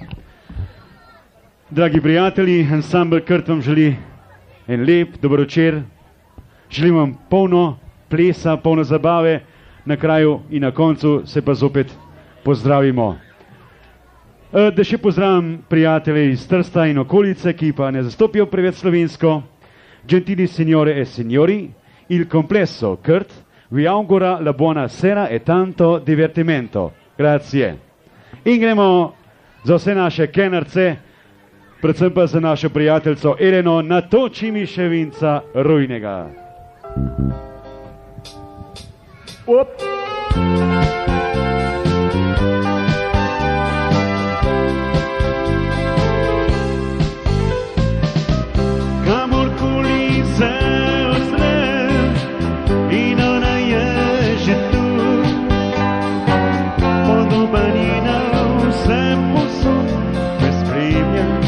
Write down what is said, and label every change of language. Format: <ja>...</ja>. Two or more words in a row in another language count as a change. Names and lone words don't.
<sl>Dragi prijatelji, ansambl Krt vam želi en lep, dober večer. Želim vam polno plesa, polno zabave na kraju in na koncu se pa zopet pozdravimo. Da še pozdravim prijatelje iz Trsta in okolice, ki pa ne zastopijo preveč slovensko.</sl> <it>Gentili signore e signori, il complesso Krt vi augura la buona sera e tanto divertimento. Grazie.</it> <sl>In gremo za vse naše kenarce, predvsem pa za našo prijateljico Eleno, natoči mi še vinca rujnega. Op. Kamorkoli se ozrem in ona je že tu, podobanina vse posod me spremlja.</sl>